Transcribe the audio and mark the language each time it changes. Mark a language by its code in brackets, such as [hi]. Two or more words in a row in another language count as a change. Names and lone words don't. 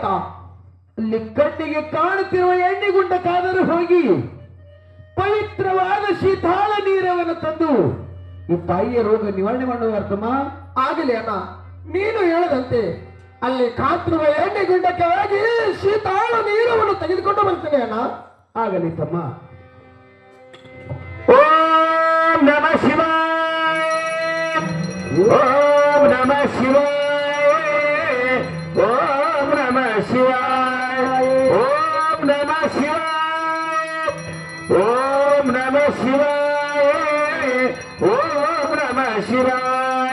[kn] ಅಲ್ಲಿ ಕಣ್ಣಿಗೆ ಕಾಣುತ್ತಿರುವ ಎಣ್ಣೆಗುಂಡ ಕಾದರೂ ಹೋಗಿ ಪವಿತ್ರವಾದ ಶೀತಾಳ ನೀರವನ್ನು ತಂದು ಈ ತಾಯಿಯ ರೋಗ ನಿವಾರಣೆ ಮಾಡುವ ಅರ್ಥಮ್ಮ. ಆಗಲಿ ಅಣ್ಣ, ನೀನು ಹೇಳದಂತೆ ಅಲ್ಲಿ ಕಾತಿರುವ ಎಣ್ಣೆ ಗುಂಡಕ್ಕೆ ಹೋಗಿ ಶೀತಾಳ ನೀರವನ್ನು ತೆಗೆದುಕೊಂಡು ಬರ್ತೇನೆ ಅಣ್ಣ. ಆಗಲಿ ತಮ್ಮ. [sa] ಓಂ ನಮ ಶಿವಾಯ, ಓಂ ನಮ ಶಿವಾಯ, ಓಂ ನಮ ಶಿವಾಯ, ಓಂ ನಮ ಶಿವಾಯ, ಓಂ ನಮ ಶಿವಾಯ, ಓಂ ನಮ ಶಿವಾಯ.